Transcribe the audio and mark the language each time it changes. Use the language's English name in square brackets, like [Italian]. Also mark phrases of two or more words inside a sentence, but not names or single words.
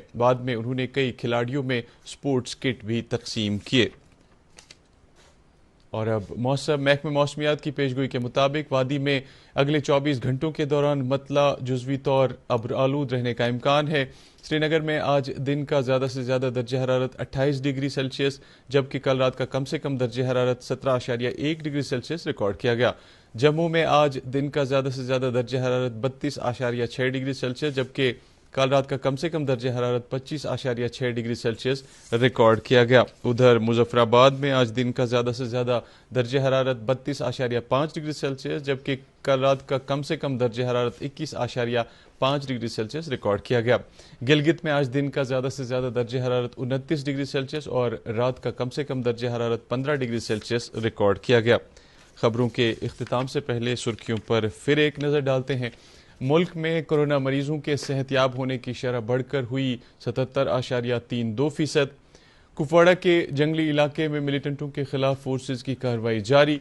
[Urdu] بعد میں انہوں نے کئی کھلاڑیوں میں سپورٹس کٹ بھی تقسیم کیے. اور اب موسم. محکمہ موسمیات کی پیشگوئی کے مطابق وادی میں اگلے 24 گھنٹوں کے دوران مطلع جزوی طور ابر آلود رہنے کا امکان ہے. سری نگر میں آج دن کا زیادہ سے زیادہ درجہ حرارت 28 ڈگری سیلسیس جبکہ کل رات کا کم سے کم درجہ حرارت 17.1 ڈگری سیلسیس ریکارڈ کیا گیا. جموں میں آج دن کا زیادہ سے زیادہ درجہ حرارت 32.6 ڈگری سیلسیس جبکہ کل رات کا کم سے کم درجہ حرارت 25.6 ڈگری سیلسیس ریکارڈ کیا گیا. ادھر مظفر آباد میں آج دن کا زیادہ سے زیادہ درجہ حرارت 32.5 ڈگری سیلسیس جبکہ کل رات کا کم سے کم درجہ حرارت 21.5 ڈگری سیلسیس ریکارڈ کیا گیا. گلگت میں آج دن کا زیادہ سے زیادہ درجہ حرارت 29 ڈگری سیلسیس اور رات کا کم سے کم درجہ حرارت 15 ڈگری سیلسیس ریکارڈ کیا گیا. خبروں کے اختتام سے پہلے سرخیوں پر پھر ایک نظر ڈالتے ہیں. ملک میں کورونا مریضوں کے صحت یاب ہونے کی شرح بڑھ کر ہوئی 77.32%. کپواڑہ کے جنگلی علاقے میں ملیٹنٹوں کے خلاف فورسز کی کارروائی جاری.